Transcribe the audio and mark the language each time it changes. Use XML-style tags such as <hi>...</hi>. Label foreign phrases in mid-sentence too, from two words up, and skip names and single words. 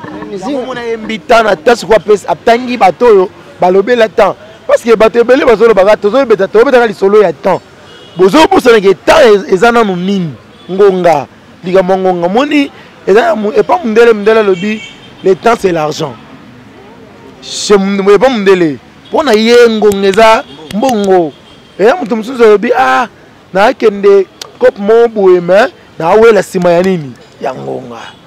<ln>Nazomona ye mbi temps na temps, sikoyo apesi, atangi bato oyo balobela temps. Parce que bato ebele bazoloba kaka, tozobeta-, tozobetaka lisolo ya temps. Bozobosana ke temps ez-, eza nanu nini? Ngonga, likambo ya ngonga. Moni, eza na mu-, epa mundele, mundele alobi,</ln> <fr>"Le temps c'est l'argent."</fr> <ln>Chez Mund-, epa mundele. Mpo na ye ngonga eza mbongo. Eya mutu mosusu alobi, "Ah, naakende kope moko boye, mais naawela nsima ya nini? Ya ngonga."</ln>